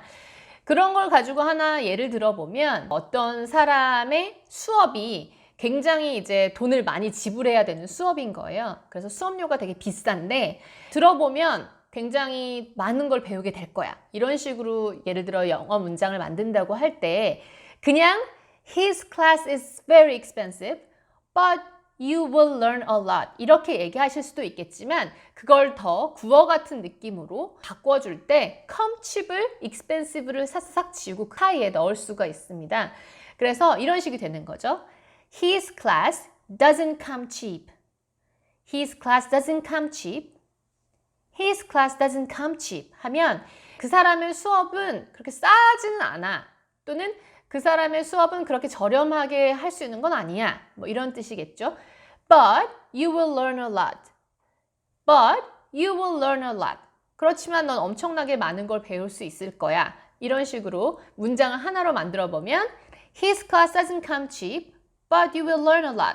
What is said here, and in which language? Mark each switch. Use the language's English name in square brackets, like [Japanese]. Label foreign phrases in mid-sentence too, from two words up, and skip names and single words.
[Korean] 그런 걸 가지고 하나 예를 들어보면 어떤 사람의 수업이 굉장히 이제 돈을 많이 지불해야 되는 수업인 거예요. 그래서 수업료가 되게 비싼데 들어보면 굉장히 많은 걸 배우게 될 거야. 이런 식으로 예를 들어 영어 문장을 만든다고 할 때 그냥 [English] His class is very expensive, but you will learn a lot [Korean] 이렇게 얘기하실 수도 있겠지만 그걸 더 구어 같은 느낌으로 바꿔줄 때 [English] come cheap을 [Korean] expensive를 싹싹 지우고 그 사이에 넣을 수가 있습니다. 그래서 이런 식이 되는 거죠. [English] His class doesn't come cheap. His class doesn't come cheap. His class doesn't come cheap [Korean] 하면 그 사람의 수업은 그렇게 싸지는 않아 또는 그 사람의 수업은 그렇게 저렴하게 할 수 있는 건 아니야. 뭐 이런 뜻이겠죠. [English] But you will learn a lot. But you will learn a lot. [Korean] 그렇지만 넌 엄청나게 많은 걸 배울 수 있을 거야. 이런 식으로 문장을 하나로 만들어 보면 [English] His class doesn't come cheap, but you will learn a lot.